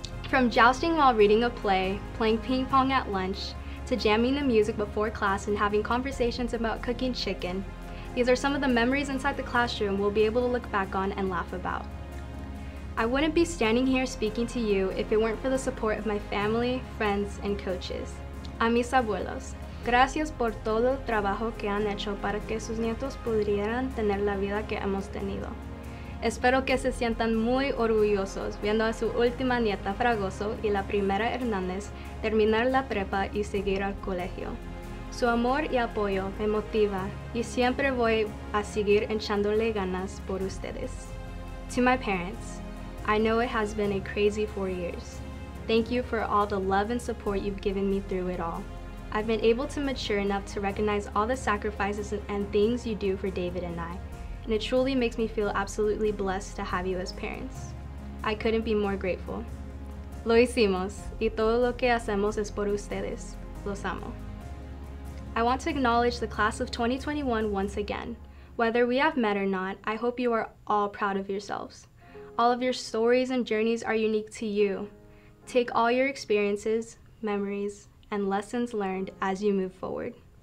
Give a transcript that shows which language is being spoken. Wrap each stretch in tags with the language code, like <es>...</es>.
<en>From jousting while reading a play, playing ping pong at lunch, to jamming the music before class and having conversations about cooking chicken, these are some of the memories inside the classroom we'll be able to look back on and laugh about. I wouldn't be standing here speaking to you if it weren't for the support of my family, friends, and coaches.</en> <es>A mis abuelos, gracias por todo el trabajo que han hecho para que sus nietos pudieran tener la vida que hemos tenido. Espero que se sientan muy orgullosos viendo a su última nieta Fragoso y la primera Hernández terminar la prepa y seguir al colegio. Su amor y apoyo me motiva y siempre voy a seguir echándole ganas por ustedes.</es> <en>To my parents, I know it has been a crazy 4 years. Thank you for all the love and support you've given me through it all. I've been able to mature enough to recognize all the sacrifices and things you do for David and I, and it truly makes me feel absolutely blessed to have you as parents. I couldn't be more grateful.</en> <es>Lo hicimos, y todo lo que hacemos es por ustedes. Los amo.</es> <en>I want to acknowledge the class of 2021 once again. Whether we have met or not, I hope you are all proud of yourselves. All of your stories and journeys are unique to you. Take all your experiences, memories, and lessons learned as you move forward.</en>